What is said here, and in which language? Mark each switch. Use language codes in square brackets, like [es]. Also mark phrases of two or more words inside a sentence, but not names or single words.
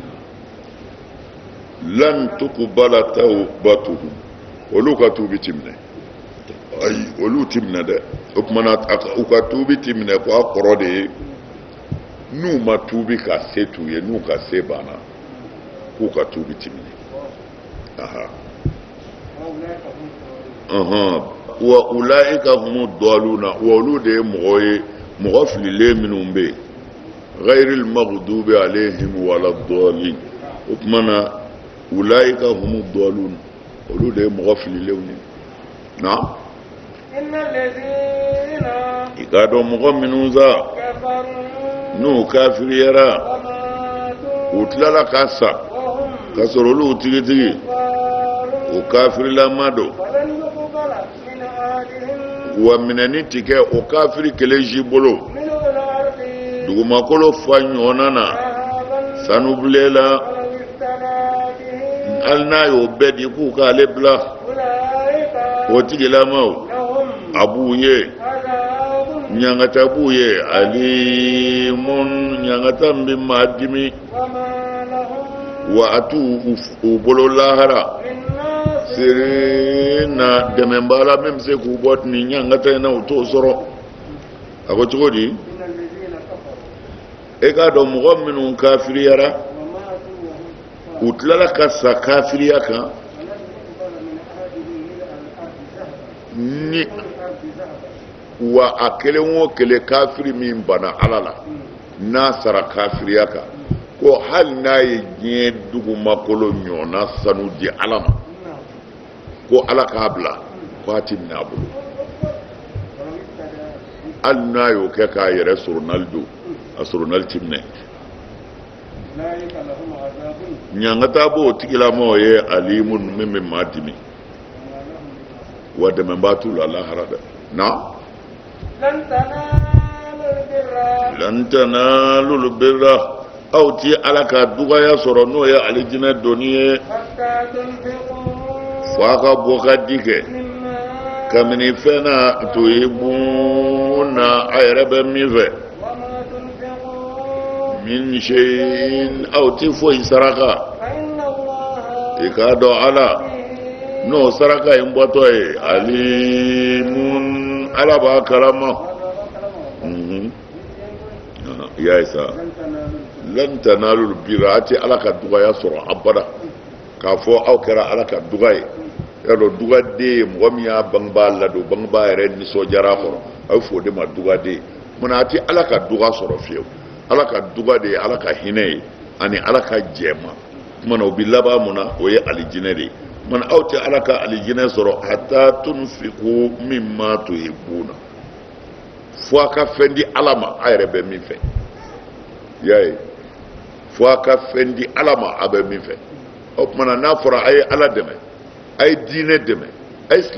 [ar] لن تقبل توبتهم [bm] olu ka tuubi ti minɛ ayi olu ti minɛ dɛ o tumana u ka tuubi ti minɛ ko a kɔrɔ de ye n'u ma tuubi ka se t'u ye n'u ka se banna k'u ka tuubi ti minɛ [ar] وأولئك هم الضالون [bm] wa olu de ye mɔgɔ ye mɔgɔ fililen minnu bɛ yen [ar] غير المغضوب عليهم ولا الضالين [bm] o tumana [ar] أولئك هم الضالون [bm] olu de ye mɔgɔ fililenw ye na [ar] إن الذين [bm] i k'a dɔn mɔgɔ minnu sa [ar] كفروا [bm] n'u kafiriyara [ar] وماتوا [bm] u tilala ka sa [ar] وهم [bm] ka sɔrɔ olu tigitigi [ar] كفار [bm] o kafirilama don [ar] فلن يقبل من أحدهم [bm] wa minɛni ti kɛ o kafiri kelen si bolo [ar] ملء الأرض [bm] dugumakolo fa ɲɔgɔnna na [ar] ذهبا [bm] sanubilela [ar] ولو افتدى به [bm] hali n'a y'o bɛɛ di k'u k'ale bila [ar] أولئك [bm] o tigilamaw [ar] لهم [bm] a b'u ye [ar] عذاب [bm] ɲangata b'u ye alimun ɲangata min bɛ maa dimi [ar] وما لهم [bm] wa a t'u u bolo lahara [ar] من ناصر [bm] sere na dɛmɛba la min bɛ se k'u bɔ nin ɲangata in na u t'o sɔrɔ a ko cogo di [ar] من الذين كفروا [bm] e k'a dɔn mɔgɔ minnu kafiriyara [ar] وماتوا وهم كفار [bm] u tilala ka sa kafiriya kan [ar] فلن يقبل من أحدهم ملء الأرض ذهبا [bm] ni [ar] الأرض ذهبا [bm] wa a kelen o kelen kafiri min bana ala la n'a sara kafiriya kan ko hali n'a ye diɲɛ dugumakolo ɲɔgɔnna sanu di ala ma ko ala k'a bila ko a ti minɛ a bolo [ar] ولو افتدى [bm] hali n'a y'o kɛ k'a yɛrɛ soronali don a soronali ti minɛ [ar] أولئك لهم عذاب [bm] ɲangata b'o tigilamaw ye alimun min bɛ maa dimi [ar] وما لهم من ناصر [bm] wa dɛmɛbaa t'u la lahara dɛ na [ar] لن تنالوا البر لن تنالوا البر [bm] aw ti ala ka dugaya sɔrɔ n'o ye alijinɛ doni ye [ar] حتى تنفقوا [bm] fo a ka bɔ ka di kɛ [ar] مما [bm] kabini fɛn na tuhibuna a yɛrɛ bɛ min fɛ [ar] وما تنفقوا من شيء [bm] aw ti foyi saraka [ar] فإن الله [bm] i k'a dɔn ala [ar] به [bm] n'o saraka in bɔtɔ ye alimun ala b'a kalama i y'a ye sa [ar] لن تنالوا البر [bm] a ti ala ka dugaya sɔrɔ abada k'a fɔ aw kɛra ala ka duga ye y'a dɔn dugaden ye mɔgɔ min y'a bangebaa ladon bangebaa yɛrɛ nisɔndiyara a kɔrɔ a bɛ fɔ o de ma dugaden munna a ti ala ka duga sɔrɔ fiyewu ala ka duga de ye ala ka hinɛ ye ani ala ka jɛma kumana o bi laban mun na o ye alijinɛ de ye kumana aw tɛ ala ka alijinɛ sɔrɔ [ar] حتى تنفقوا مما تحبون [bm] fo a ka fɛn di ala ma a yɛrɛ bɛ min fɛ i y'a ye fo a ka fɛn di ala ma a bɛ min fɛ o tumana n'a fɔra a ye ala dɛmɛ a ye diinɛ dɛmɛ a ye